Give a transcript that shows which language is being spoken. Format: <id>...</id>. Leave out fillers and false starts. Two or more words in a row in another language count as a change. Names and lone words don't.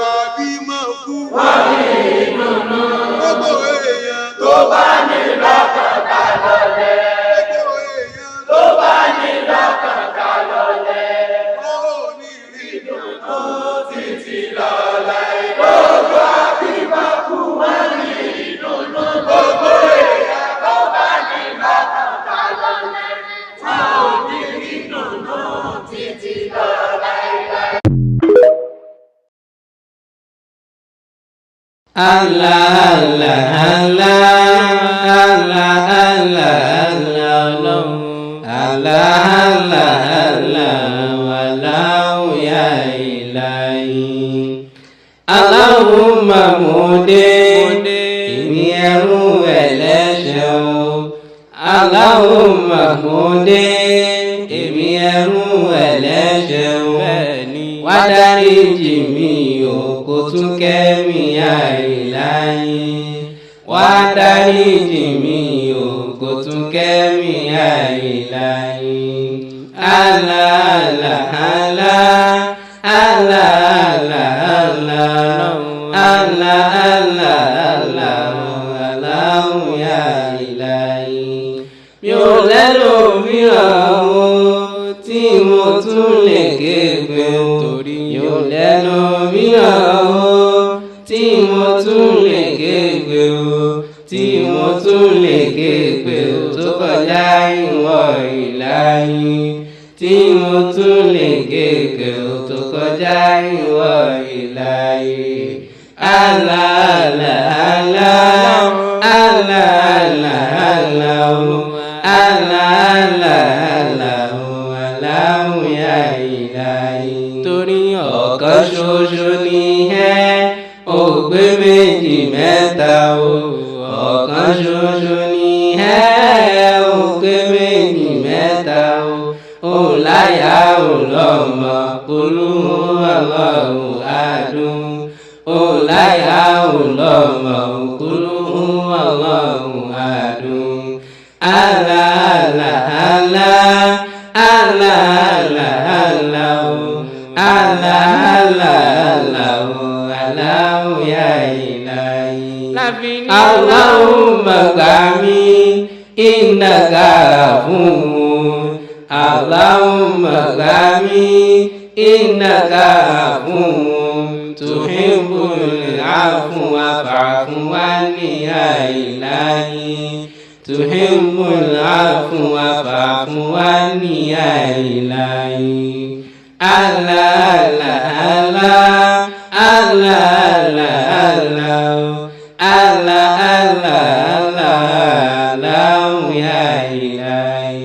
<yo>àbímọ kú wọn kì í dùnnú gbogbo èèyàn tó bá ní lọ́kàn ká lọ́lẹ̀ gbogbo èèyàn tó bá ní lọ́kàn ká lọ́lẹ̀ wọn ò ní rí ìdùnnú títí lọ láéláé gbogbo àbímọ kú wọn kì í dùnnú gbogbo èèyàn tó bá ní lọ́kàn ká lọ́lẹ̀ wọn ò ní rí ìdùnnú títí lọ láéláé.</yo> <ar>الله الله الله الله الله الله الله Allah Allah Allah الله الله والله يا إلهي اللهم</ar> <yo>mode èmi ẹrú ẹlẹ́ṣẹ̀ o Allahumma mode èmi ẹrú ẹlẹ́ṣẹ̀ o wá dáríjì mi o kó tún kẹ́mi àìláyé wá dáríjì mi o kó tún kẹ́mi àìláyé</yo> <ar>الله الله الله الله الله الله الله الله الله يا إلهي</ar> <yo>mi ò lẹ́nu mìíràn o tí mo tún lè ké pé o torí mi ò lẹ́nu mìíràn o tí mo tún lè ké pé o tí mo tún lè ké pé o tó kọjá ìwọ ìláyé tí mo tún lè ké pé o tó kọjá ìwọ ìláyé</yo> <ar>الله الله الله الله الله الله الله الله يا إلهي</ar> <yo>torí ọ̀kan ṣoṣo ni pé méjì mẹ́ta o ọ̀kan ṣoṣo ni ẹ́ ò pé méjì mẹ́ta o láyà ò lọ́mọ olúwo ọlọ́run àdùn ó láyà ò lọ́mọ olúwo ọlọ́run àdùn àlà àlà àlà àlà àlà àlà o àlà àlà àlà o àlà o yá ìlàyé.</yo> <ar>اللهم gbàmí إنك عفو. اللهم gbàmí إنك عفو تحب العفو فاعف عني يا إلهي. تحب العفو فاعف عني يا إلهي. الله الله الله الله الله الله الله الله يا إلهي.</ar>